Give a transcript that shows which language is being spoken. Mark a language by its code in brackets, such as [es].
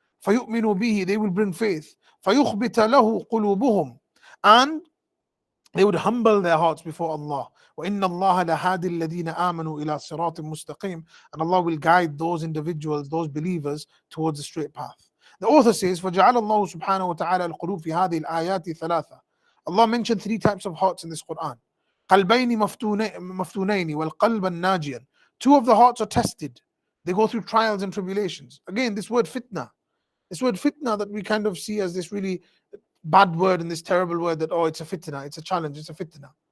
[ar] فَيُؤْمِنُوا بِهِ, [en] they will bring faith. [ar] فَيُخْبِتَ لَهُ قُلُوبُهُم, [en] and they would humble their hearts before Allah. [ar] وَإِنَّ اللَّهَ لَهَادِي الَّذِينَ آمَنُوا إِلَى صِرَاطٍ مُسْتَقِيمٍ, [en] and Allah will guide those individuals, those believers, towards the straight path. The author says, [ar] فَجَعَلَ اللَّهُ سُبْحَانَهُ وَتَعَالَى الْقُلُوبِ فِي هَذِهِ الْآيَاتِ ثَلَاثَةً. [en] Allah mentioned three types of hearts in this Quran. [ar] قَلْبَيْنِ مَفْتُونَيْنِ وَالْقَلْبَ النَّاجِيًا. [en] Two of the hearts are tested. They go through trials and tribulations. Again, this word fitna. This word fitna that we kind of see as this really bad word and this terrible word that, oh, it's a fitna, it's a challenge, it's a fitna.